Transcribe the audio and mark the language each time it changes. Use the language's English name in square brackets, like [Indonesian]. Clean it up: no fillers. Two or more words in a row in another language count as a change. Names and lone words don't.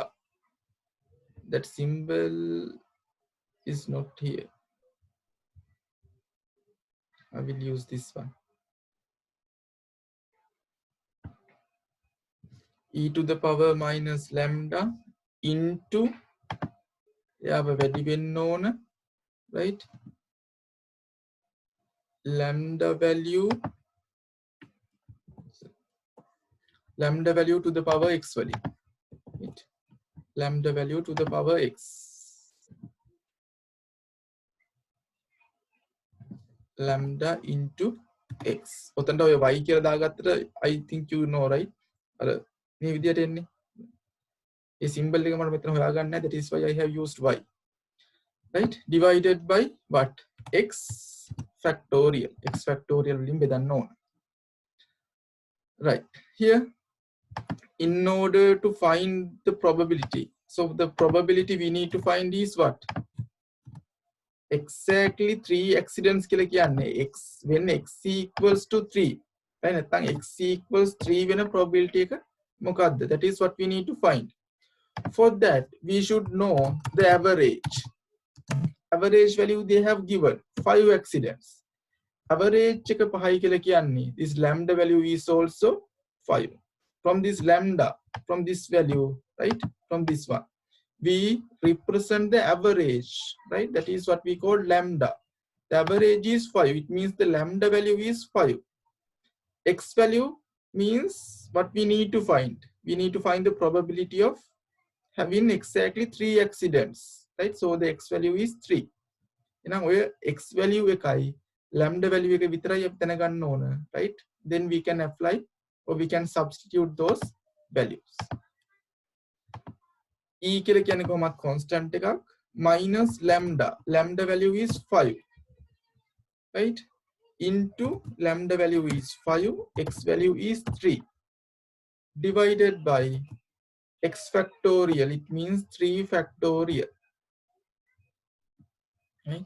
[English] That symbol is not here. I will use this one. E to the power minus lambda into [Sinhala] වැඩි වෙන්න ඕන, [English] right? Lambda value to the power x [Sinhala] වලින්. [English] Right? Lambda value to the power x. lambda into x. [Sinhala] ඔතනට ඔය y කියලා දාගත්තට [English] I think you know right? [Sinhala] අර මේ විදියට එන්නේ. ඒ symbol එක මම මෙතන හොයාගන්න නැහැ. [English] That is why I have used y. Right? Divided by what? X factorial. X factorial [Sinhala] වලින් බෙදන්න ඕන. [English] Right. Here, in order to find the probability, so the probability we need to find is what? Exactly 3 accidents [Sinhala] කියලා කියන්නේ [English] x when x equals to 3. right? [Sinhala] නැත්නම් [English] x equals 3 [Sinhala] වෙන probability එක මොකක්ද? [English] That is what we need to find. For that, we should know the average. Average value they have given 5 accidents. Average [Sinhala] එක 5යි කියලා කියන්නේ [English] this lambda value is also 5. From this lambda, from this value, right? From this one, we represent the average, right? That is what we call lambda. The average is 5. It means the lambda value is 5. X value means what we need to find. We need to find the probability of having exactly 3 accidents, right? So the x value is 3. [Sinhala] එහෙනම් ඔය [English] x value [Sinhala] එකයි [English] lambda value [Sinhala] එක විතරයි අපි දැනගන්න ඕන, [English] right? Then we can apply or we can substitute those values. [Sinhala] E කියලා කියන්නේ කොහොමද constant එකක් [English] minus lambda. Lambda value is 5, right? Into lambda value is 5, x value is 3, divided by x factorial. It means 3 factorial, right?